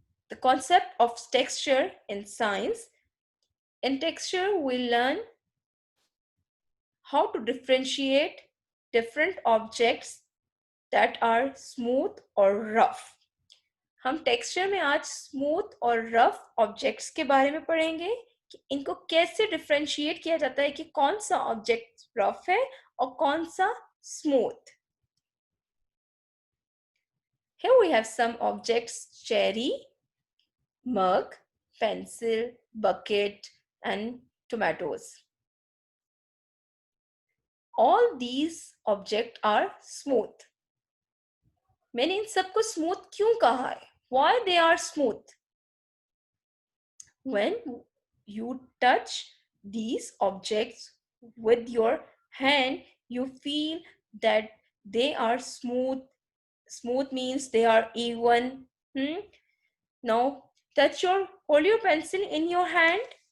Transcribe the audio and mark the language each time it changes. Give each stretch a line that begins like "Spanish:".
English: The concept of texture in science. In texture, we learn how to differentiate different objects that are smooth or rough.
Hindi: हम texture में आज smooth और rough objects के बारे में पढ़ेंगे कि इनको कैसे डिफरेंशिएट किया जाता है कि कौन सा ऑब्जेक्ट रफ है और कौन सा smooth.
English: Here we have some objects: cherry, mug, pencil, bucket, and tomatoes. All these objects are smooth.
Hindi: मैंने इन सबको स्मूथ क्यों कहा है?
English: Why they are smooth? When you touch these objects with your hand, you feel that they are smooth. Smooth means they are even. Now hold your pencil in your hand.